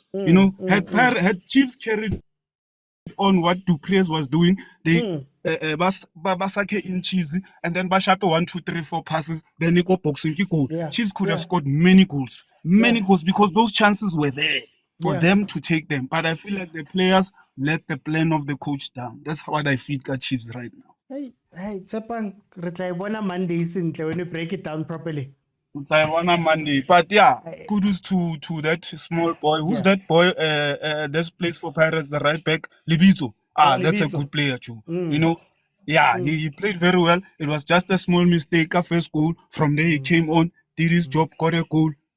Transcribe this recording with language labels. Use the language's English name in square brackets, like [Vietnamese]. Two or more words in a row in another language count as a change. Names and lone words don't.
[English] Had Chiefs carried on what Duprez was doing, they Basake in Chiefs, and then Bashape 1, 2, 3, 4 passes, then they go boxing goal. Chiefs could have scored many goals because those chances were there for them to take them. But I feel like the players let the plan of the coach down. That's what I feel at Chiefs right now. Hey, Tsepang, [Tswana] re tla bona Monday sentle [English] when you break it down properly. I want a Monday, but yeah, kudos to that small boy. Who's that boy? This plays for Pirates, the right back, Libito. That's a good player too. He played very well. It was just a small mistake, a first goal. From there, he came on, did his job, got a goal.